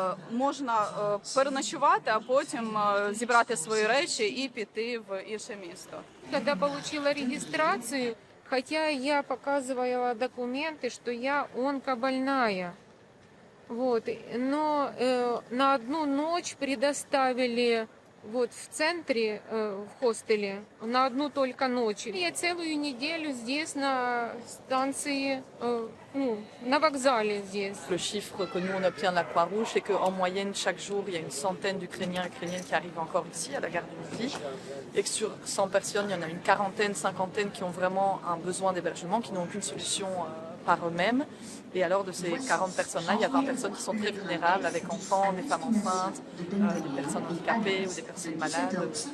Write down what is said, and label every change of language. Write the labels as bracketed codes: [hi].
[uk] Можна переночувати, а потім зібрати свої речі і піти в інше місто. [ru] Когда получила регистрацию, хотя я показывала документы, что я онкобольная, вот, но на одну ночь предоставили вот в центре, в хостеле, на одну только ночь. Я целую неделю здесь, на станции, на вокзале здесь. [fr] Le chiffre que nous on obtient de la Croix-Rouge, c'est qu'en moyenne, chaque jour, il y a une centaine d'Ukrainiens et Ukrainiennes qui arrivent encore ici, à la gare de Lviv. Et que sur 100 personnes, il y en a une quarantaine, cinquantaine qui ont vraiment un besoin d'hébergement, qui n'ont aucune solution par eux-mêmes. Et alors, de ces 40 personnes-là, il y a 20 personnes qui sont très vulnérables, avec enfants, des femmes enceintes, des personnes handicapées ou des personnes malades.